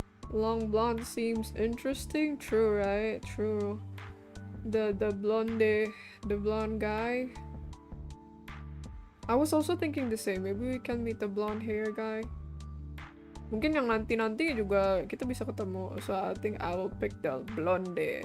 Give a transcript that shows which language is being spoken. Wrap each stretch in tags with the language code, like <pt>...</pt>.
<en>Long blonde seems interesting. True, right? True. The blonde guy. I was also thinking the same. Maybe we can meet the blonde hair guy.</en> <id>Mungkin yang nanti juga kita bisa ketemu.</id> <en>So I think I will pick the blonde.</en>